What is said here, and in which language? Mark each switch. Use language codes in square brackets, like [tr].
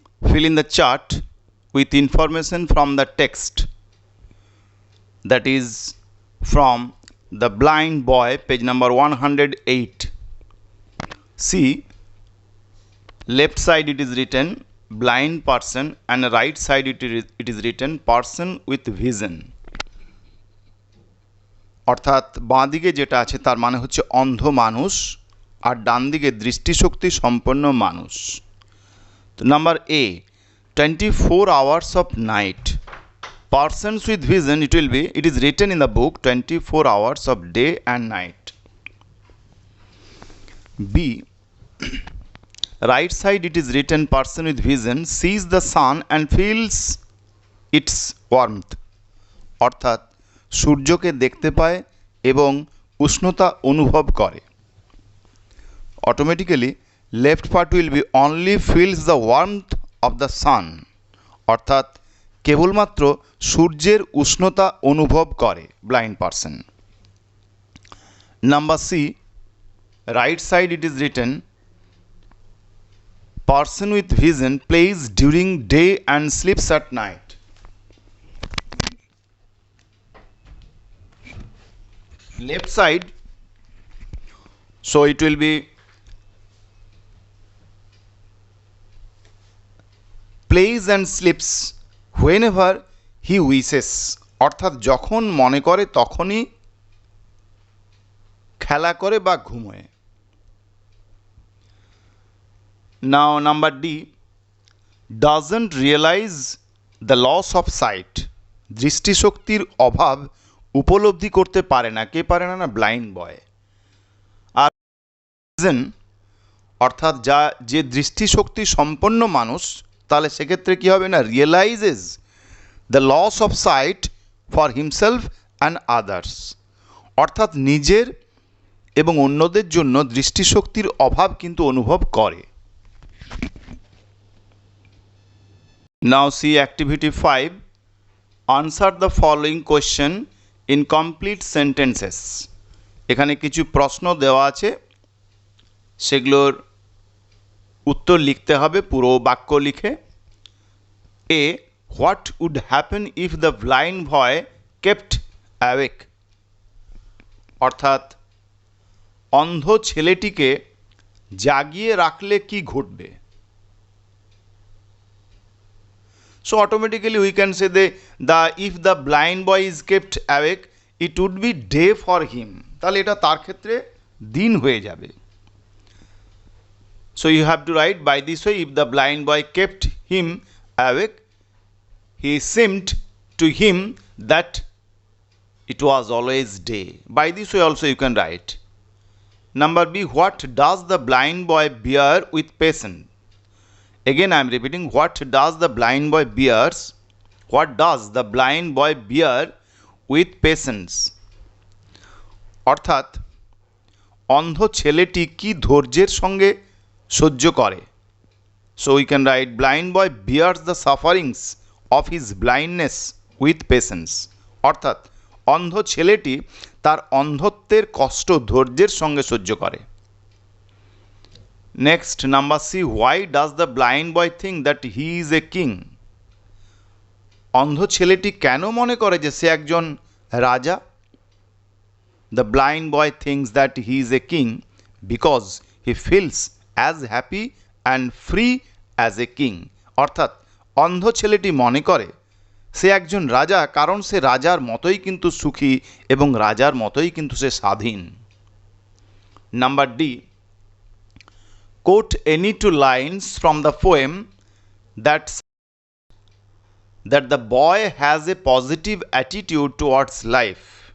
[en] Fill in the chart with information from the text, that is from The Blind Boy, page number 108. See, left side it is written blind person and right side it is written person with vision. [bn] অর্থাৎ বাঁ দিকে যেটা আছে তার মানে হচ্ছে অন্ধ মানুষ আর ডান দিকে দৃষ্টিশক্তি সম্পন্ন মানুষ। [en] তো number A 24 hours of night. Persons with vision, it is written in the book 24 hours of day and night. B, right side it is written person with vision sees the sun and feels its warmth. [bn] অর্থাৎ সূর্যকে দেখতে পায় এবং উষ্ণতা অনুভব করে। [en] Automatically left part will be only feels the warmth of the sun. [bn] অর্থাৎ কেবলমাত্র সূর্যের উষ্ণতা অনুভব করে [en] blind person. Number C, right side it is written person with vision plays during day and sleeps at night. Left side, so it will be plays and sleeps whenever he wishes. [bn] অর্থাৎ যখন মনে করে তখনই খেলা করে বা ঘুমোয়। [en] Now number D, doesn't realize the loss of sight. [bn] দৃষ্টিশক্তির অভাব উপলব্ধি করতে পারে না। কে পারে না? ব্লাইন্ড বয়। আর অর্থাৎ যে দৃষ্টিশক্তি সম্পন্ন মানুষ, তাহলে সেক্ষেত্রে কী হবে না? [en] Realises the loss of sight for himself and others. [bn] অর্থাৎ নিজের এবং অন্যদের জন্য দৃষ্টিশক্তির অভাব কিন্তু অনুভব করে। [en] Now see activity 5. Answer the following question in complete sentences. [bn] এখানে কিছু প্রশ্ন দেওয়া আছে, সেগুলোর উত্তর লিখতে হবে পুরো বাক্য লিখে। [en] A, what would happen if the blind boy kept awake? [bn] অর্থাৎ অন্ধ ছেলেটিকে জাগিয়ে রাখলে কি ঘটবে? [en] So automatically we can say if the blind boy is kept awake, it would be day for him. [bn] তাহলে এটা তার ক্ষেত্রে দিন হয়ে যাবে। [en] So you have to write by this way, if the blind boy kept him awake, he seemed to him that it was always day. By this way also you can write. Number B, what does the blind boy bear with patience? Again I am repeating, what does the blind boy bears? What does the blind boy bear with patience? [bn] অর্থাৎ অন্ধ ছেলেটি কি ধৈর্যের সঙ্গে সহ্য করে। [en] So we can write blind boy bears the sufferings of his blindness with patience. [bn] অর্থাৎ অন্ধ ছেলেটি তার অন্ধত্বের কষ্ট ধৈর্যের সঙ্গে সহ্য করে। [en] Next, number C, why does the blind boy think that he is a king? [bn] অন্ধ ছেলেটি কেন মনে করে যে সে একজন রাজা? [en] The blind boy thinks that he is a king because he feels as happy and free as a king. [bn] অর্থাৎ অন্ধ ছেলেটি মনে করে সে একজন রাজা কারণ সে রাজার মতোই কিন্তু সুখী এবং রাজার মতোই কিন্তু সে স্বাধীন। [en] Number D, quote any two lines from the poem that the boy has a positive attitude towards life.